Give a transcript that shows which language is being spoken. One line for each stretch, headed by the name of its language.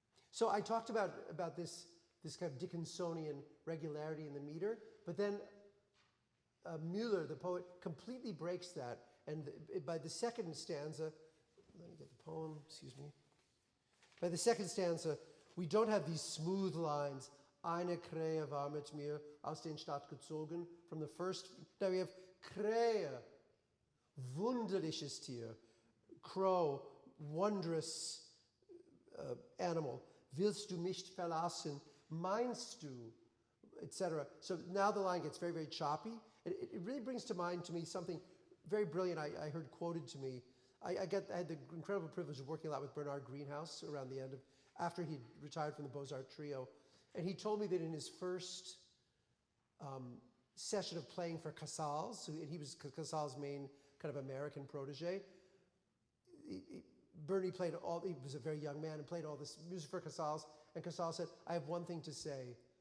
English: So I talked about this kind of Dickinsonian regularity in the meter, but then Müller, the poet, completely breaks that. And by the second stanza, let me get the poem, excuse me. By the second stanza, we don't have these smooth lines.
German: Eine Krähe war mit mir aus den Stadt gezogen.
English: From the first, now we have
German: Krähe, wunderliches Tier,
English: crow, wondrous animal.
German: Willst du mich verlassen? Meinst du? Etc.
English: So now the line gets very, very choppy. It really brings to mind to me something very brilliant I heard quoted to me. I had the incredible privilege of working a lot with Bernard Greenhouse around the end of, after he retired from the Beaux-Arts trio. And he told me that in his first session of playing for Casals, and he was Casals' main kind of American protege, Bernie played he was a very young man and played all this music for Casals, and Casals said, I have one thing to say.